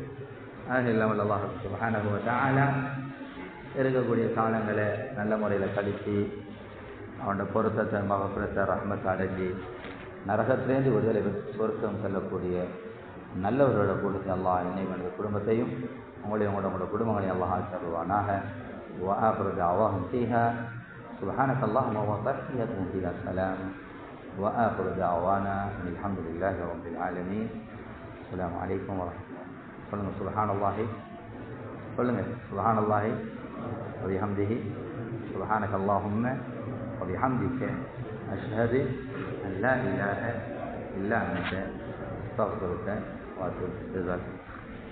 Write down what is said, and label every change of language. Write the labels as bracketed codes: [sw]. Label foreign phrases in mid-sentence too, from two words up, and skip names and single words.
[ta] ஆக இல்லாமல் [ar] الله سبحانه وتعالى [ta] இருக்கக்கூடிய காலங்களை நல்ல முறையில் கழித்து அவனோட பொருத்தத்தை மகஃபிரத்தை ரஹ்மத்தை அடைஞ்சி நரகத்திலேருந்து விடுதலை பெற்று சொர்க்கம் செல்லக்கூடிய நல்லவர்களோட கூட்டத்தை அல்லாஹ் என்னையும் எனது குடும்பத்தையும் உங்களோட குடும்பங்களையும் அல்லாஹ் ஆக்கிடுவானாக. [ar] وآخر دعواهم فيها سبحانك اللهم وتحيتهم فيها السلام وآخر دعوانا أن الحمد لله رب العالمين. السلام عليكم ورحمة الله. சொல்லுங்க سبحان الله, சொல்லுங்க سبحان الله وبحمده سبحانك اللهم وبحمدك أشهد أن لا إله إلا أنت أستغفرك وأتوب إليك.